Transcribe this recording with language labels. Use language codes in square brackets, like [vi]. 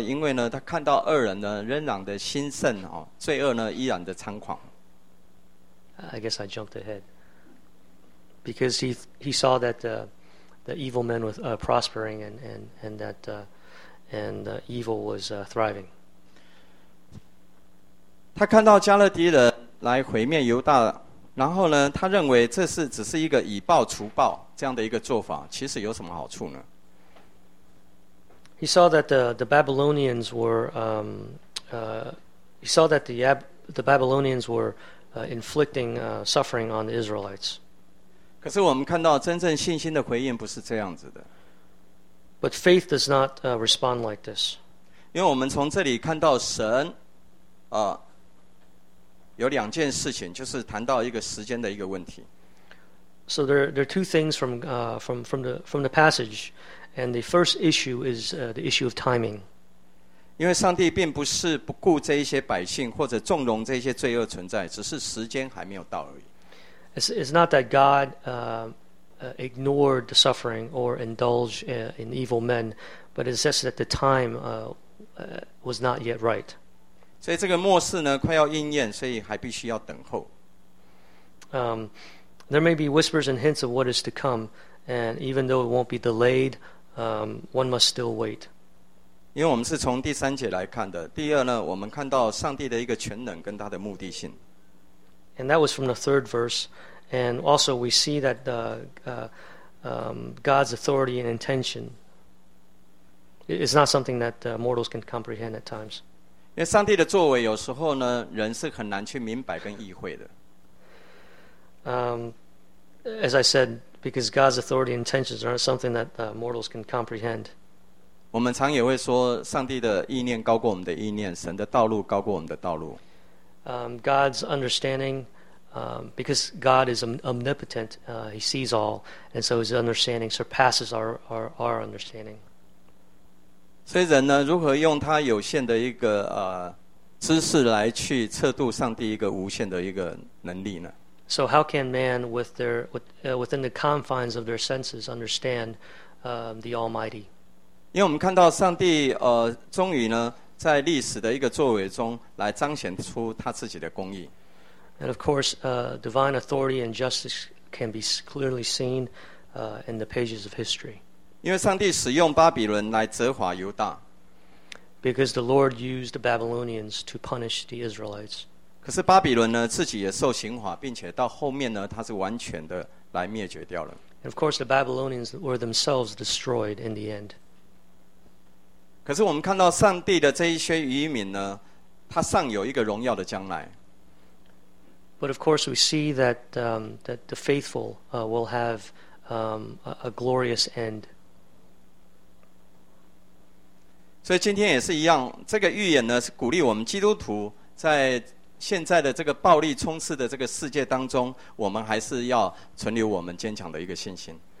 [zh] 因为呢，他看到恶人呢仍然的兴盛哦，罪恶呢依然的猖狂。 [en] I guess I jumped ahead. Because he saw that the evil men were prospering and that evil was thriving. [zh] 他看到加勒底人来毁灭犹大，然后呢，他认为这是只是一个以暴除暴这样的一个做法，其实有什么好处呢？ [en] He saw that the Babylonians were the Babylonians were inflicting suffering on the Israelites. [zh] 可是我们看到真正信心的回应不是这样子的。 [en] But faith does not respond like this. [zh] 因为我们从这里看到神有两件事情，就是谈到一个时间的一个问题。 [en] So there are two things from the passage. And the first issue is the issue of timing. [zh] 因为上帝并不是不顾这一些百姓或者纵容这些罪恶存在，只是时间还没有到而已。 [en] It's not that God ignored the suffering or indulged in evil men, but it says that the time was not yet right. [zh] 所以这个末世呢快要应验，所以还必须要等候。 [en] There may be whispers and hints of what is to come, and even though it won't be delayed,one must still wait. [zh] 因为我们是从第三节来看的。第二呢，我们看到上帝的一个全能跟他的目的性。 [en] And that was from the third verse. And also we see that God's authority and intention is not something that mortals can comprehend at times. [zh] 因为上帝的作为有时候呢，人是很难去明白跟意会的。 [en] As I said,Because God's authority and intentions aren't something that mortals can comprehend. [zh] 我们常也会说，上帝的意念高过我们的意念，神的道路高过我们的道路。 [en] God's understanding, because God is omnipotent, He sees all, and so His understanding surpasses our understanding. [zh] 所以人呢，如何用他有限的一个知识来去测度上帝一个无限的一个能力呢？ [en] So how can man within the confines of their senses understand the Almighty? [zh] 因为我们看到上帝终于呢在历史的一个作为中来彰显出他自己的公义。 [en] And of course, divine authority and justice can be clearly seen in the pages of history. [zh] 因为上帝使用巴比伦来责罚犹大。 [en] Because the Lord used the Babylonians to punish the Israelites. [zh] 可是巴比伦呢，自己也受刑罚，并且到后面呢，他是完全的来灭绝掉了。 [en] And of course, the Babylonians were themselves destroyed in the end. [zh] 可是我们看到上帝的这一些渔民呢，他尚有一个荣耀的将来。 [en] But of course, we see that the faithful will have a glorious end. [zh] 所以今天也是一样，这个预言呢是鼓励我们基督徒在现在的这个暴力充斥的这个世界当中，我们还是要存留我们坚强的一个信心。